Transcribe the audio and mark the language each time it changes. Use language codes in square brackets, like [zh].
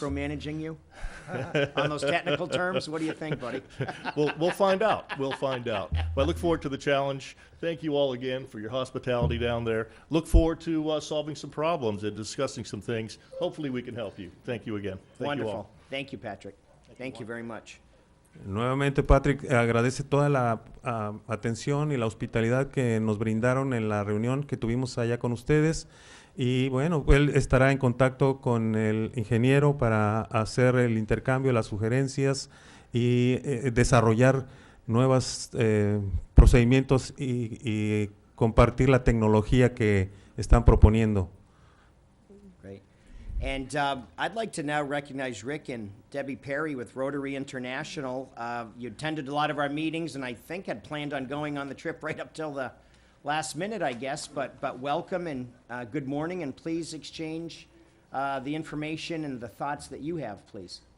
[en] micromanaging you on those technical terms? What do you think, buddy? We'll find out. We'll find out. But I look forward to the challenge. Thank you all again for your hospitality down there. Look forward to solving some problems and discussing some things. Hopefully we can help you. Thank you again. Thank you Wonderful. all. Thank you, Patrick. Thank you very much. [es] Nuevamente, Patrick agradece toda la atención y la hospitalidad que nos brindaron en la reunión que tuvimos allá con ustedes. Y bueno, él estará en contacto con el ingeniero para hacer el intercambio, las sugerencias y desarrollar nuevos procedimientos y compartir la tecnología que están proponiendo. [en] Great. And I'd like to now recognize Rick and Debbie Perry with Rotary International. You attended a lot of our meetings, and I think had planned on going on the trip right up till the last minute, I guess. But welcome and good morning, and please exchange the information and the thoughts that you have, please.